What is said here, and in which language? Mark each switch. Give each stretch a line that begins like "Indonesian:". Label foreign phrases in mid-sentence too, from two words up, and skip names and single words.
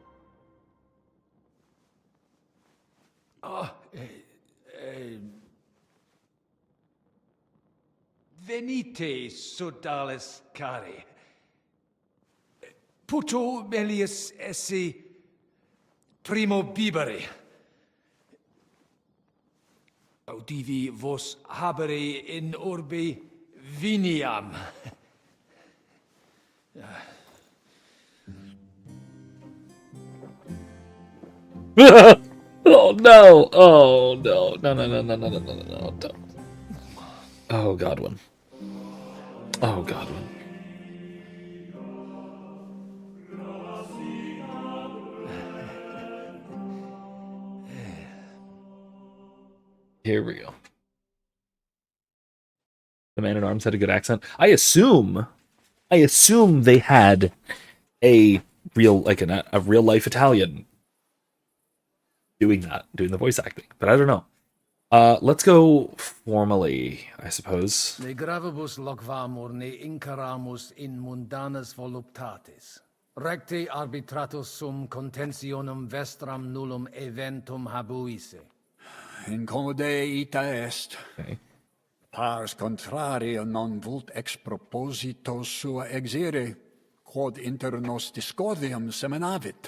Latin: Venite, sodales cari. Puto melius esse primo bibere. Audivi vos habere in orbe viniam.
English: Oh no! Oh no! No! No! No! No! No! No! No! No! Don't. Oh Godwin. Oh Godwin. Here we go. The man at arms had a good accent. I assume they had a real, like a real life Italian doing the voice acting, but I don't know. Let's go formally, I suppose.
Latin: Ne gravibus locvamur ne incaramus in mundanas voluptatis. Recte arbitratus sum contentionum vestram nullum eventum habuisse. Incomode ita est.
English: Okay.
Latin: Pars contrario non vult ex proposito sua exire, quod inter nos discordium seminavit.